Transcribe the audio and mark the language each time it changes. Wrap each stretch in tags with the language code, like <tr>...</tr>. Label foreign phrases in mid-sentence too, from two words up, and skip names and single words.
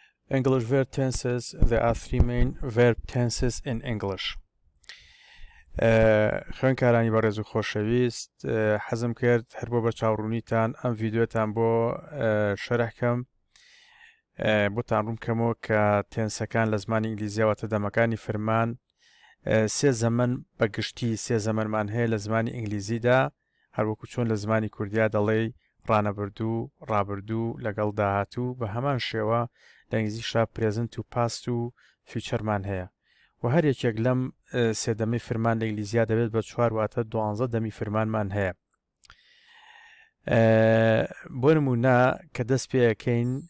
<en>English verb tenses. There are three main verb tenses in English.</en> <ckb>خوێنکارانی بەڕێز و خۆشەویست حەزم کرد هەر بۆ بە چاوڕوونیتان ئەم ڤیدیۆتان بۆ شەرحکەم بۆتان ڕوون کەمەوە کە تێنسەکان لە زمانی ئینگلیزیەوەتە دەمەکانی فرمان سێ زەمن بەگشتی سێ زەمەنمان هەیە لە زمانی ئینگلیزیدا هەروەکو چۆن لە زمانی کوردیا دەڵێ ڕانەبردوو ڕابردوو لەگەڵ داهاتوو بە هەمان شێوە لە ئینگلیزیشا پرێزنت و پاست و فیوچەرمان هەیە و هەر یەکێک لەم سێدەمەی فرمان لە ئینگلیزیا دەبێت بە 4 واتە 12 دەمی فرمانمان هەیە بۆ نمونە کە دەست پێەکەین</ckb>